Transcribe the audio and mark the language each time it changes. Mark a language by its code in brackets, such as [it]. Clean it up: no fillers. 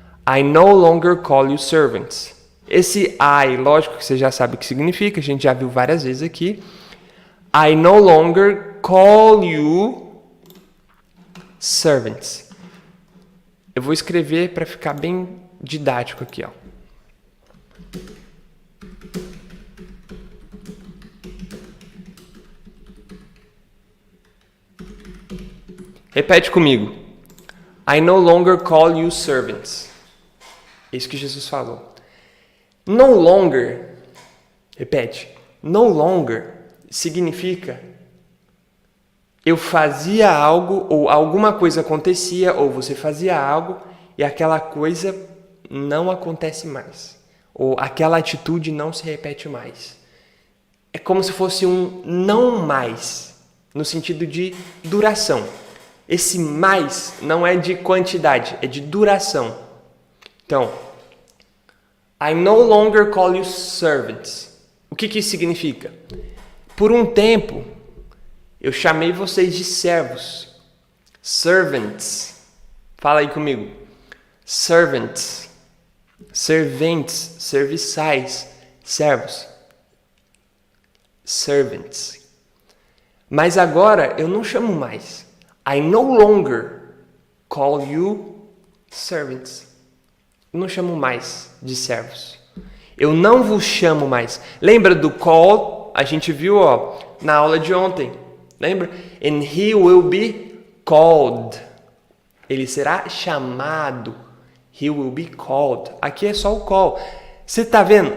[en] I no longer call you servants. [pt] Esse I, lógico que você já sabe o que significa, a gente já viu várias vezes aqui. [en] I no longer call you servants. [pt] Eu vou escrever para ficar bem didático aqui, ó. Repete comigo. [en] I no longer call you servants. [pt] É isso que Jesus falou. No longer, repete. No longer significa eu fazia algo, ou alguma coisa acontecia, ou você fazia algo, e aquela coisa não acontece mais. Ou aquela atitude não se repete mais. É como se fosse um não mais, no sentido de duração. Esse mais não é de quantidade, é de duração. [en] Então, I no longer call you servants. [pt] O que isso significa? Por um tempo, eu chamei vocês de servos. Servants. Fala aí comigo. Servants. Serventes. Serviçais. Servos. [en] Servants. [pt] Mas agora eu não chamo mais. [en] I no longer call you servants. [pt] Eu não chamo mais de servos. Eu não vos chamo mais. Lembra do call? A gente viu, na aula de ontem. [en] Lembra? And he will be called. [pt] Ele será chamado. [en] He will be called. [pt] Aqui é só o call. Você tá vendo?